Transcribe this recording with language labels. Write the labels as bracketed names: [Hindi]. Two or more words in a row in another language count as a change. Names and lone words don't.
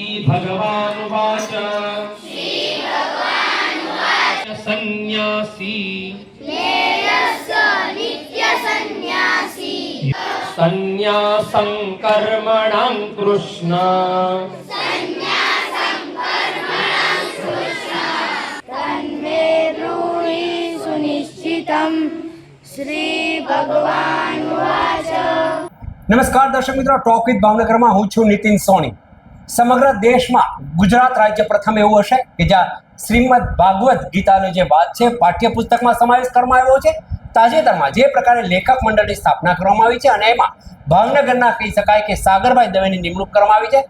[Sanskrit] श्रीभगवानुवाच सन्न्यासी सन्न्यासं कर्मणां कृष्ण तन्मे ब्रूहि सुनिश्चितं श्री भगवानुवाच। [Gujarati] નમસ્કાર દર્શક મિત્રો, ટોક વિથ ભાવનગરમાં હું છું નીતિન સોની। સમગ્ર દેશમાં ગુજરાત રાજ્ય પ્રથમ એવું હશે કે જ્યાં શ્રીમદ ભાગવત ગીતાની જે વાત છે પાઠ્યપુસ્તકમાં સમાવેશ કરવામાં આવ્યો છે। તાજેતરમાં જે પ્રકારે લેખક મંડળની સ્થાપના કરવામાં આવી છે અને એમાં ભાવનગરના કહી શકાય કે સાગરભાઈ દવેની નિમણૂક કરવામાં આવી છે।